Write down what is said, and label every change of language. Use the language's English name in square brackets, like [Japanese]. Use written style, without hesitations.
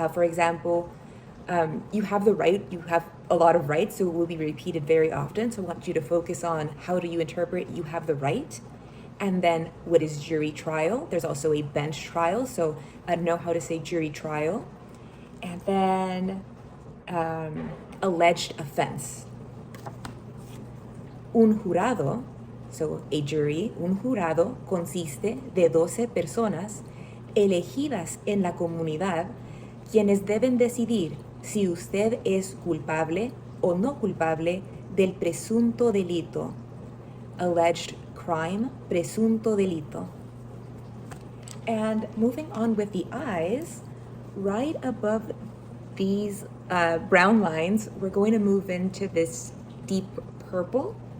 [English] For example, you have the right, you have a lot of rights, so it will be repeated very often. So I want you to focus on how do you interpret you have the right. And then what is jury trial? There's also a bench trial, so I know how to say jury trial. And then alleged offense. [Spanish] Un jurado, [English] so a jury, [Spanish] un jurado consiste de 12 personas elegidas en la comunidad quienes deben decidir si usted es culpable o no culpable del presunto delito. [English] Alleged crime, [Spanish] presunto delito. [English] And moving on with the eyes, right above these brown lines, we're going to move into this deep purple.